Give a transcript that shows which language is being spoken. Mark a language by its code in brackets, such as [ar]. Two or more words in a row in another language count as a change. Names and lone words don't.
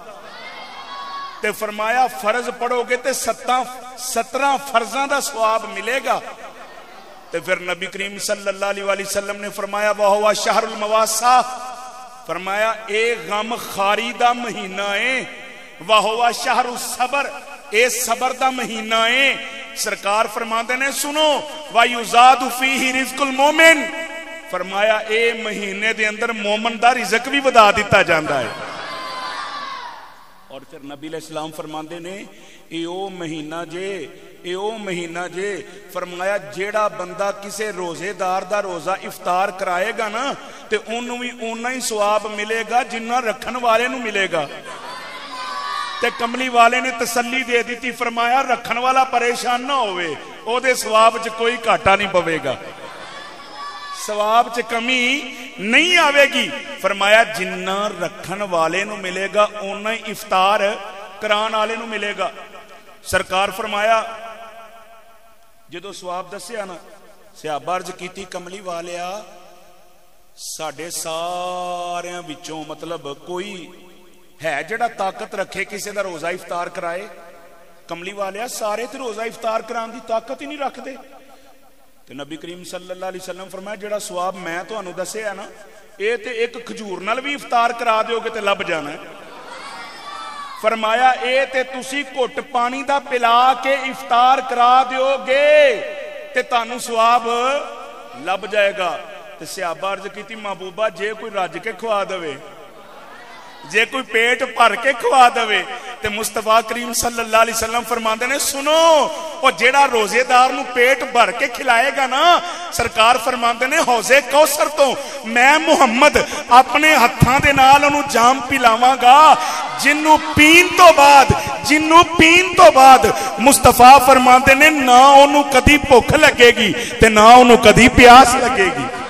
[pa] تے فرمایا فرض پڑھو گے تے 17 فرضاں دا ثواب ملے گا. تے پھر نبی کریم [ar] صلی اللہ علیہ وآلہ وسلم [pa] نے فرمایا [ar] وَهُوَ شَهْرُ الْمَوَاسَّةِ، [pa] فرمایا اے غم خاری دا مہینہ ہے. [ar] وَهُوَ شَهْرُ الصَّبْرِ، [pa] اے صبر دا مہینہ ہے. سرکار فرماندے نے سنو [ar] وَيُزَادُ فِيهِ رِزْقُ الْمُؤْمِنِ، [pa] فرمایا اے مہینے دے اندر مومن دا رزق بھی ودا دیتا جاندا ہے. اور پھر نبی علیہ السلام فرماندے نے اے او مہینہ جے، اے او مہینہ جے، فرمایا جیڑا بندہ کسے روزے دار دا روزہ افطار کرائے گا نا تے انہوں بھی اونا ہی ثواب ملے گا جنہ رکھن والے نو ملے گا. تے کملی والے نے تسلی دے دیتی فرمایا رکھن والا پریشان نہ ہوئے او دے ثواب چ کوئی گھاٹا نہیں پوے گا، ثواب چ کمی نہیں آوے گی. فرمایا جنہ رکھن والے نو ملے گا اونا ہی افطار کران والے نو ملے گا. سرکار فرمایا جدو ثواب دسیا نا صحابہ عرض کیتی کملی والیا ساڈے سارے وچوں مطلب کوئی ہے جڑا طاقت رکھے کسی دا روزہ افطار کرائے؟ کملی والیا سارے تے روزہ افطار کران دی طاقت ہی نہیں رکھ دے. تے نبی کریم [ar] صلی اللہ علیہ وسلم [pa] فرمایا جڑا ثواب میں تانوں دسیا نا اے تے ایک کھجور نال بھی افطار کرا دیو گے تے لب جانا ہے. فرمایا اے تے تسی گھٹ پانی دا پلا کے افطار کرا دیو گے تے تانوں ثواب لب جائے گا. تے صحابہ عرض کیتی محبوبہ جے کوئی رج کے کھوا دے جے کوئی پیٹ بھر کے کھوا دے تے مصطفیٰ کریم [ar] صلی اللہ علیہ وسلم [pa] فرماتے نے سنو اور جیڑا روزے دار نوں پیٹ بھر کے کھلائے گا نا، سرکار فرماتے نے حوض کوثر توں میں محمد اپنے ہتھاں دے نال اونوں جام پلاواں گا، جنہوں پین توں بعد مصطفیٰ فرماتے نے نہ اونوں کدی بھکھ لگے گی تے نہ اونوں کدی پیاس لگے گی.